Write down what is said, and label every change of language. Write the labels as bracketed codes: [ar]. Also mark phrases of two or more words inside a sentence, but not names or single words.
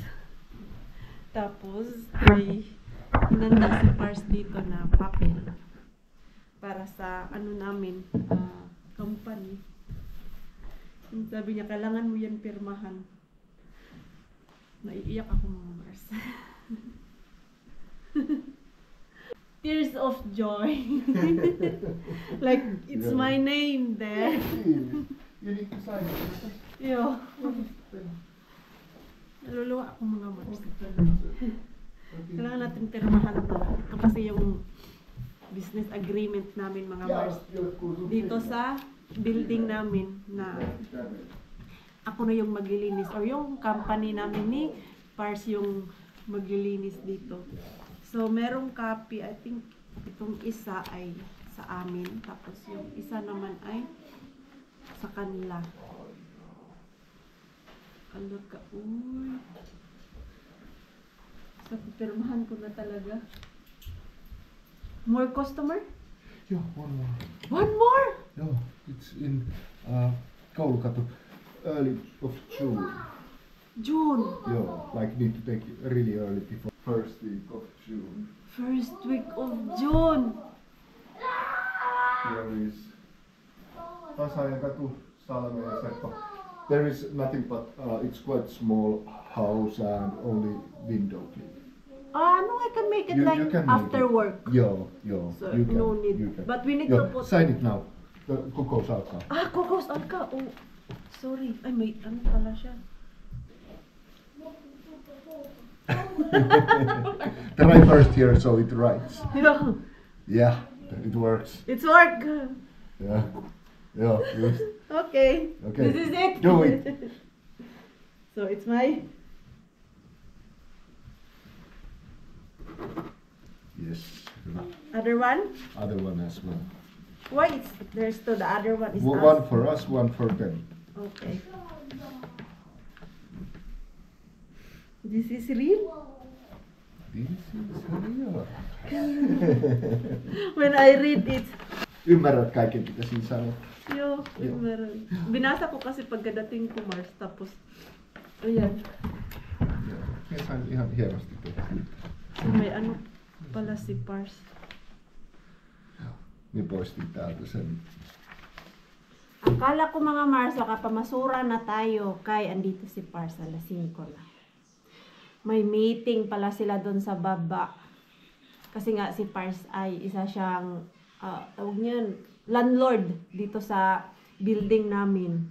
[tl] Tapos may hinanda si Mars dito na papel para sa ano namin company. Sabi niya kailangan mo yan pirmahan. Naiiyak ako mga Mars. [en] Tears of joy. Like it's my name there. You need to sign it. [tl] Yo. Naluluwa ako mga Mars. Kailangan natin pirmahan to. Ito kasi yung [en] business agreement [tl] namin mga Mars. Dito sa building namin na ako na yung maglilinis or yung company namin ni Pars yung maglilinis dito. So merong copy, [en] I think [tl] itong isa ay sa amin tapos yung isa naman ay sa kanila. Alaga, uy. So pirmahan ko na talaga. [en] More customer? Yeah, one more. One more? Yeah, it's in Koulukatu, early of June. June. Yeah, like need to take it really early before first week of June. First week of June. Here is Tasajakatu, Salme ja Seppo. There is nothing but it's quite small house and only window clean. No, I can make it like can after make it. work. Yeah, So you can. no need. You can. But we need Yeah, to put. sign it now. [fi] Kokous alkaa. Kokos alka. [en] Oh, sorry. [tl] Ay, may ano pala siya. [en] Try first here so it writes. Yeah. Yeah, it works. It's work. Yeah, yeah, good. Okay. Okay. This is it. Do it. So it's my. Yes. Other one? Other one as well. Why is there's still the other one is One us? for us, one for them. Okay. This is real? This is real. When I read it. [fi] Ymmärrät kaiken mitä siinä sanoo. [tl] Yo, meron. Binasa ko kasi pagkadating ko Mars tapos ayan. [fi] Minä sain ihan hienosti tuota. [tl] So, may ano pala si Pars. [fi] Minä poistin täältä sen. [tl] Akala ko mga Mars, nakapamasura na tayo kay andito si Pars alas 5 na. May meeting pala sila doon sa baba. Kasi nga si Pars ay isa siyang tawag niyan, landlord dito sa building namin.